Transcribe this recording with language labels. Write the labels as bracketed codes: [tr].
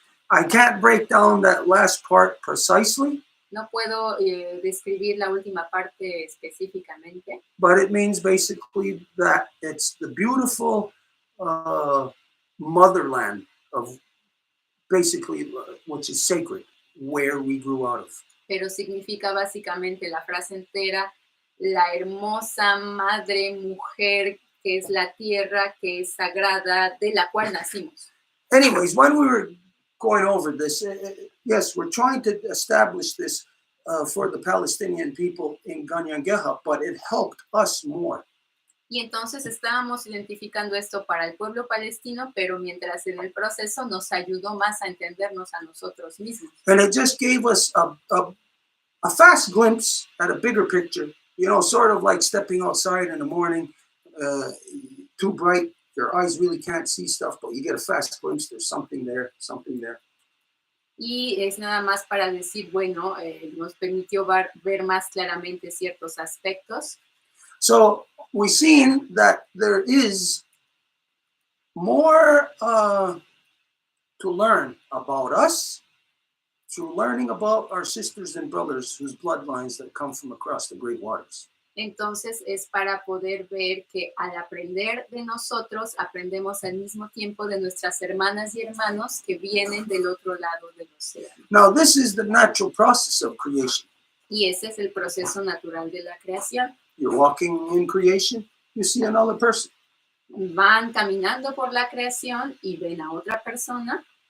[en] I can't break down that last part precisely. [es] No puedo describir la última parte específicamente. [en] But it means basically that it's the beautiful motherland of basically which is sacred, where we grew out of. [es] Pero significa básicamente la frase entera, la hermosa madre mujer que es la tierra, que es sagrada, de la cual nacimos. [en] Anyways, when we were going over this, yes, we're trying to establish this for the Palestinian people in Ganyangeha, but it helped us more. [es] Y entonces estábamos identificando esto para el pueblo palestino, pero mientras en el proceso nos ayudó más a entendernos a nosotros mismos. [en] And it just gave us a fast glimpse at a bigger picture, you know, sort of like stepping outside in the morning, too bright, your eyes really can't see stuff, but you get a fast glimpse, there's something there, something there. [es] Y es nada más para decir, bueno, nos permitió ver más claramente ciertos aspectos. [en] So we've seen that there is more to learn about us through learning about our sisters and brothers whose bloodlines that come from across the great waters. [es] Entonces es para poder ver que al aprender de nosotros, aprendemos al mismo tiempo de nuestras hermanas y hermanos que vienen del otro lado del océano. [en] Now this is the natural process of creation. [es] Y ese es el proceso natural de la creación. [en] You're walking in creation, you see another person. [es] Van caminando por la creación y ven a otra persona.